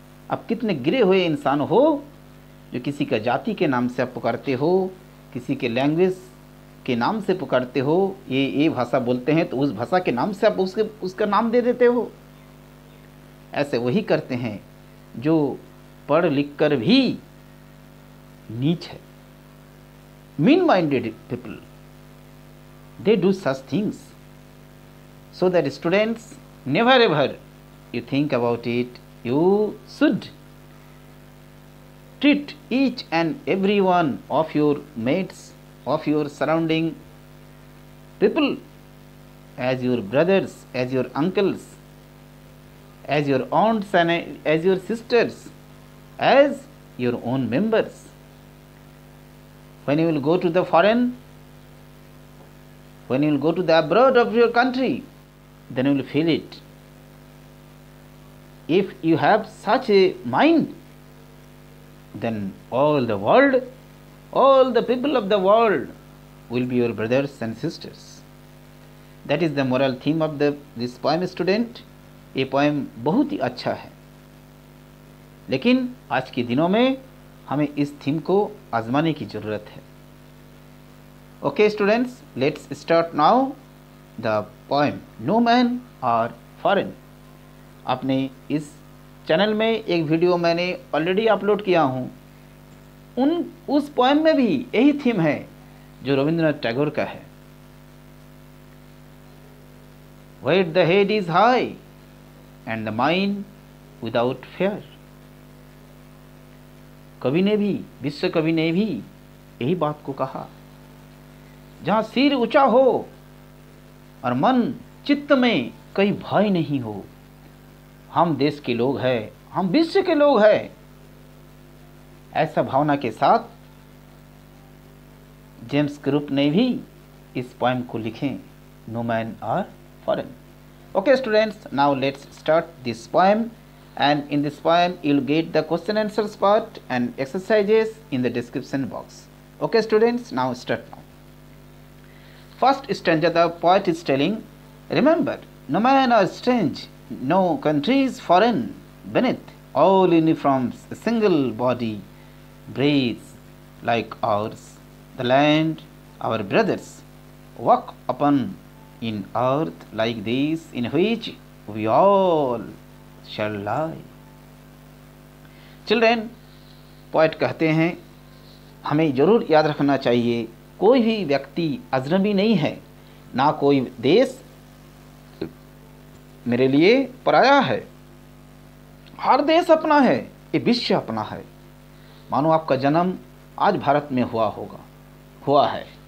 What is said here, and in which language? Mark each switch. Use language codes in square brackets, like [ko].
[hi] आप कितने गिरे हुए इंसान हो जो किसी का जाति के नाम से आप पुकारते हो, किसी के लैंग्वेज के नाम से पुकारते हो. ये भाषा बोलते हैं तो उस भाषा के नाम से आप उसका नाम दे देते हो. ऐसे वही करते हैं जो पढ़ लिख कर भी नीच है. [en] mean-minded people, they do such things. So that students, never ever you think about it. You should treat each and every one of your mates, of your surrounding people, as your brothers, as your uncles, as your aunts and as your sisters, as your own members. When you will go to the foreign, when you will go to the abroad of your country, then you will feel it. If you have such a mind, then all the world, all the people of the world will be your brothers and sisters. That is the moral theme of this poem, student. [hi] ये poem बहुत ही अच्छा है, लेकिन आज के दिनों में हमें इस थीम को आजमाने की ज़रूरत है. [en] Okay students, let's start now the poem no men are foreign. [hi] आपने इस चैनल में एक वीडियो मैंने ऑलरेडी अपलोड किया हूँ. उस पोएम में भी यही थीम है जो रविंद्रनाथ टैगोर का है. [en] Where the head is high and the mind without fear. [hi] कवि ने भी, विश्व कवि ने भी यही बात को कहा. जहाँ सिर ऊंचा हो और मन चित्त में कहीं भय नहीं हो। हम देश के लोग हैं, हम विश्व के लोग हैं। ऐसा भावना के साथ जेम्स क्रुप ने भी इस पोएम को लिखे, no man are foreign. [en] Okay students, now let's start this poem, and in this poem you'll get the question answers part and exercises in the description box. Okay students, now start now. First stanza, the poet is telling, remember, no man are strange, no country is foreign, beneath all uniforms a single body breathes like ours. The land our brothers walk upon in earth like this, in which we all shall lie. [hi] Children, poet कहते हैं हमें जरूर याद रखना चाहिए, कोई भी व्यक्ति अजनबी नहीं है, ना कोई देश मेरे लिए पराया है। हर देश अपना है, ये विश्व अपना है। मानो आपका जन्म आज भारत में हुआ है।